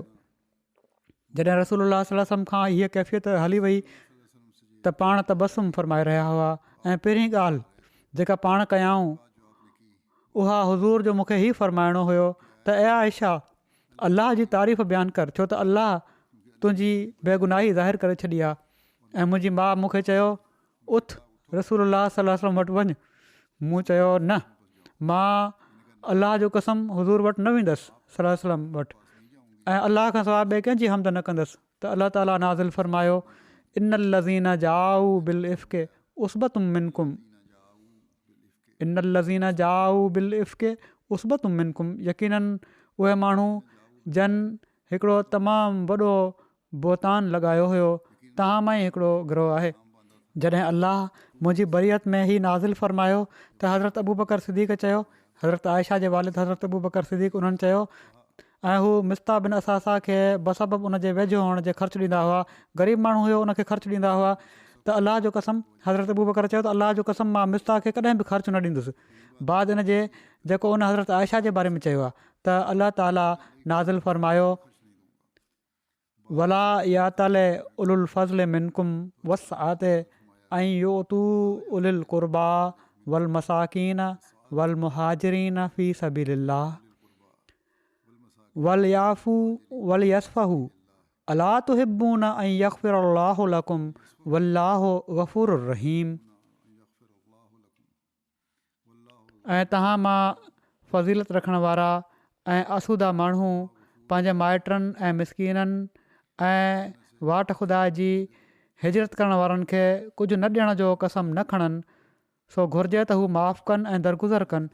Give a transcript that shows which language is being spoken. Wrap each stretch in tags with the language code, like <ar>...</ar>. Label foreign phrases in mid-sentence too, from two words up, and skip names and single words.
<sd>जॾहिं रसूलुल्लाह</sd> <ar>صلى الله عليه وسلم</ar> <sd>खां हीअ कैफ़ियत हली वई त पाण तबसुम फरमाए रहिया हुआ ऐं पहिरीं ॻाल्हि जेका पाण कयाऊं उहा हुज़ूर जो मूंखे ई फरमाइणो हुयो त ए आयशा अलाह जी तारीफ़ बयानु कर, छो त अलाह तुंहिंजी बेगुनाही ज़ाहिरु करे छॾी आहे। ऐं मुंहिंजी माउ मूंखे चयो उथ रसूलुल्लाह</sd> <ar>صلى الله عليه وسلم</ar> <sd>वटि वञु। मूं चयो न, मां अलाह जो कसम हुज़ूर वटि न वेंदसि</sd> <ar>صلى الله عليه وسلم</ar> <sd>वटि ऐं अलाह खां सवाइ ॿिए कंहिंजी हमद न कंदसि। त अलाह ताला नाज़िल फरमायो</sd> <ar>إن الذين جاءوا بالإفك عصبة منكم، إن الذين جاءوا بالإفك عصبة منكم,</ar> <sd>यकीनन उहे माण्हू जन हिकिड़ो तमामु वॾो बोतान लॻायो हुयो तव्हां मां ई हिकिड़ो गिरोह आहे। जॾहिं अलाह मुंहिंजी बरियत में ई नाज़िल फरमायो त हज़रत अबू बकर सिद्दीक़ चयो, हज़रत आयशा जे वालिद हज़रत अबू बकर सिद्दीक़ उन्हनि चयो ऐं हू मिस्ता बिन असासा खे बसबब उन जे वेझो हुअण जे ख़र्चु ॾींदा हुआ, ग़रीब माण्हू हुयो उनखे ख़र्चु ॾींदा हुआ। त अलाह जो कसम हज़रत अबू बकर चयो त अलाह जो कसम मां मिस्ता खे कॾहिं बि ख़र्चु न ॾींदुसि। बाद इन जे जेको उन हज़रत आयशा जे बारे में चयो आहे त अलाह ताला नाज़िल फरमायो</sd> <ar>ولا يأتل أولو الفضل منكم والسعة أن يؤتوا أولي القربى والمساكين والمهاجرين في سبيل الله وليعفوا وليصفحوا ألا تحبون أن يغفر الله لكم والله غفور رحيم.</ar> <sd>ऐं तव्हां मां फ़ज़ीलत रखण वारा ऐं आसूदा माण्हू पंहिंजे माइटनि ऐं मिसकीननि ऐं वाट ख़ुदा जी हिजरत करण वारनि खे कुझु न ॾियण जो कसम न खणनि, सो घुरिजे त हू माफ़ु कनि ऐं दरगुज़र कनि।</sd>